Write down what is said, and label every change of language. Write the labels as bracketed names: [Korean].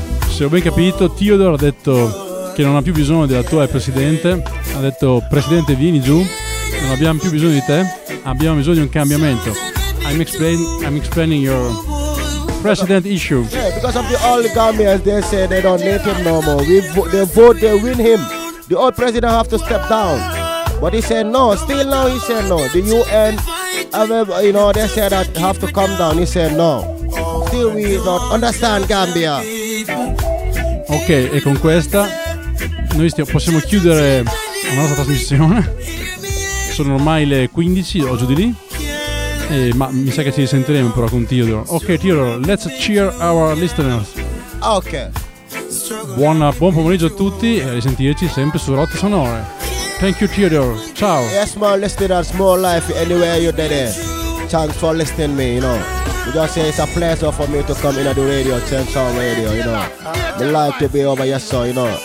[Italian] Se ho ben capito, Theodore ha detto che non ha più bisogno dell'attuale presidente. Ha detto, presidente, vieni giù. Non abbiamo più bisogno di te, abbiamo bisogno di un cambiamento. [English] I'm explaining your president issue. Yeah, because of the old Gambians, they say they don't need him no more. They vote, they win him. The old president have to step down. But he said no, still now he said no. The UN, you know, they said that have to come down. He said no. Still we don't understand Gambia. [Italian] Ok, e con questa noi possiamo chiudere la nostra trasmissione. Sono ormai le 15 o giù di lì, ma mi sa che ci sentiremo però con Theodore. Ok Theodore, [English] let's cheer our listeners. [Italian] Ok, buon pomeriggio a tutti e a risentirci sempre su Rotte Sonore. [English] Thank you Theodore, ciao. Yes my listeners, more life anywhere you there. Thanks for listening me, you know. You just say it's a pleasure for me to come in at the radio, Ten Sound Radio, you know. Me like to be over here, so, you know.